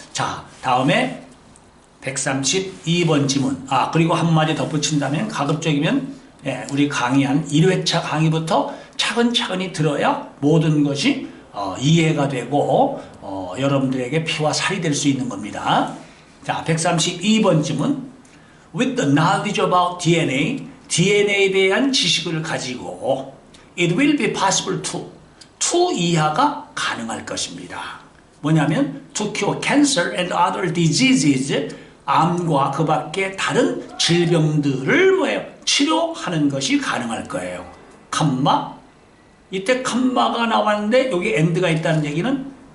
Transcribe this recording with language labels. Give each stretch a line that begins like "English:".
Korean: 자, 다음에 132번 지문. 그리고 한마디 덧붙인다면 가급적이면 우리 강의한 1회차 강의부터 차근차근히 들어야 모든 것이 이해가 되고 여러분들에게 피와 살이 될 수 있는 겁니다. 자, 132번 지문.
English: With the knowledge about DNA,
Korean: DNA에 대한 지식을 가지고
English: it will be possible to
Korean: 이하가 가능할 것입니다. 뭐냐면
English: to cure cancer and other diseases,
Korean: 암과 그 밖에 다른 질병들을 치료하는 것이 가능할 거예요. 컴마. 이때 컴마가 나왔는데 여기 end가 있다는 얘기는